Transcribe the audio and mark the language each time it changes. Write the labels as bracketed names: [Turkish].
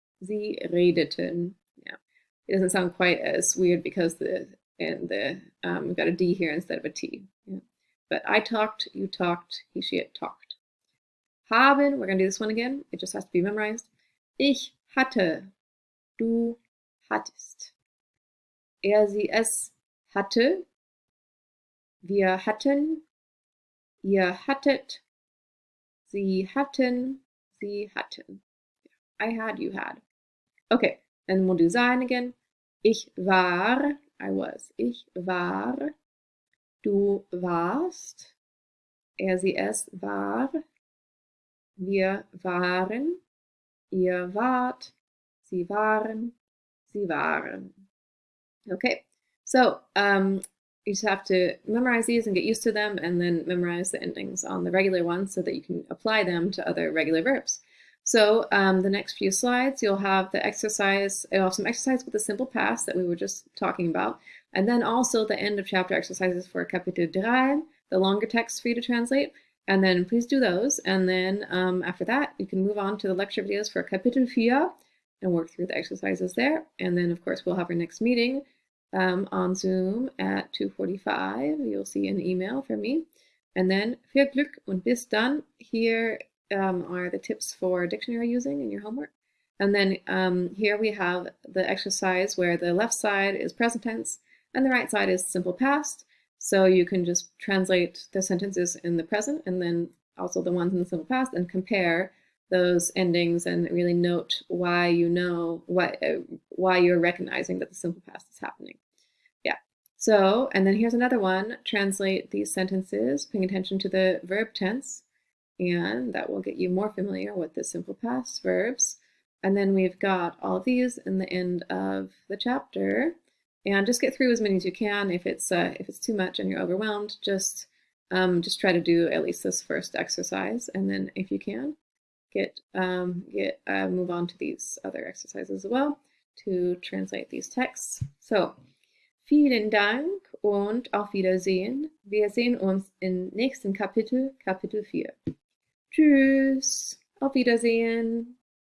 [German] Sie redeten. Yeah. [English] It doesn't sound quite as weird because we've got a D here instead of a T. Yeah. But I talked, you talked, he, she, it talked. Haben, we're going to do this one again. It just has to be memorized. [German] Ich hatte, du hattest. Er, sie, es hatte, wir hatten, ihr hattet, sie hatten, sie hatten. [English] I had, you had. Okay, and we'll do sein again. [German] Ich war, [English] I was. [German] Ich war, du warst, er, sie, es war, wir waren, ihr wart, sie waren, sie waren. [English] Okay, so you just have to memorize these and get used to them, and then memorize the endings on the regular ones so that you can apply them to other regular verbs. So the next few slides, you'll have the exercise, you'll have some exercise with the simple past that we were just talking about, and then also the end of chapter exercises for Kapitel 3, the longer text for you to translate, and then please do those, and then after that, you can move on to the lecture videos for Kapitel 4 and work through the exercises there, and then of course we'll have our next meeting on Zoom at 2:45. You'll see an email from me. And then [German] viel Glück und bis dann. [English] Here are the tips for dictionary using in your homework. And then here we have the exercise where the left side is present tense and the right side is simple past. So you can just translate the sentences in the present and then also the ones in the simple past and compare those endings and really note why you know why you're recognizing that the simple past is happening. Yeah. So, and then here's another one. Translate these sentences, paying attention to the verb tense, and that will get you more familiar with the simple past verbs. And then we've got all of these in the end of the chapter. And just get through as many as you can. If it's too much and you're overwhelmed, just try to do at least this first exercise, and then if you can, move on to these other exercises as well to translate these texts. [German] So, vielen Dank und auf Wiedersehen. Wir sehen uns im nächsten Kapitel, Kapitel 4. Tschüss, auf Wiedersehen.